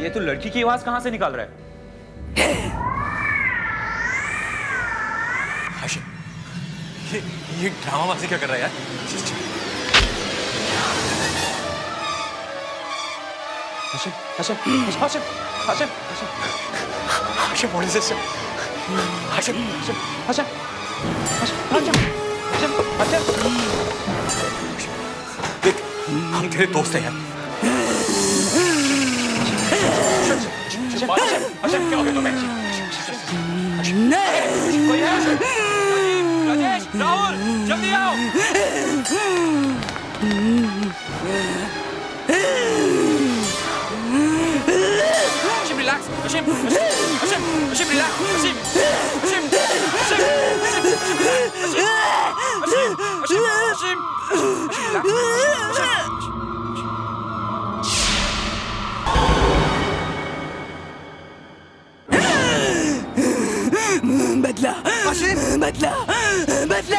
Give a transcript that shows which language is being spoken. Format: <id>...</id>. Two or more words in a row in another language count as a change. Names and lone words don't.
<hi>ये तू लड़की की आवाज कहां से निकाल रहा है? हाशिम, ये ड्रामाबाजी क्या कर रहा है यार? हाशिम, हाशिम, हाशिम, हाशिम, हाशिम,</hi> <en>what is this?</en> <hi>हाशिम, हाशिम, हाशिम, हाशिम, हाशिम, हाशिम, देख, हम तेरे दोस्त हैं यार। हाशिम, क्या हो गया तुम्हें? कोई है? राजेश, राहुल, जल्दी आओ।</hi> <en>Hashim, relax. Hashim, Hashim, Hashim, relax. Hashim, Hashim, Hashim, Hashim, Hashim, Hashim,</en> <hi>बदला, बदला, बदला।</hi>